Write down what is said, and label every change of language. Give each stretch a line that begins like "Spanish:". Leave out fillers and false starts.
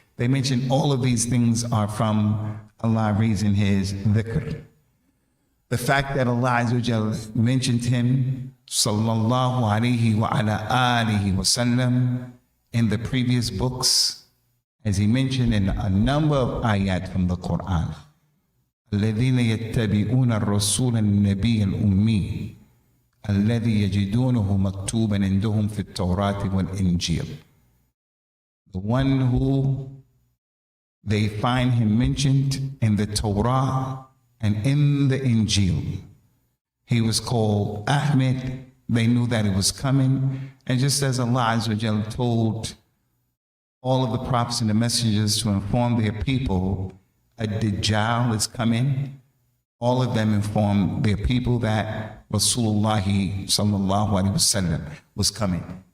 English: They mention all of these things are from Allah raising his dhikr. The fact that Allah Azza wa Jal mentioned him sallallahu alaihi wa ala alihi wa sallam in the previous books, as he mentioned in a number of ayat from the Quran.
Arabic: الذين يتبعون الرسول النبي الأمي الذي يجدونه مكتوبا عندهم في التوراة والإنجيل.
English: The one who they find him mentioned in the Torah and in the Injil. He was called Ahmed. They knew that it was coming. And just as Allah Azza wa Jal told all of the prophets and the messengers to inform their people, a Dajjal is coming, all of them informed their people that Rasulullah sallallahu alaihi wasallam was coming.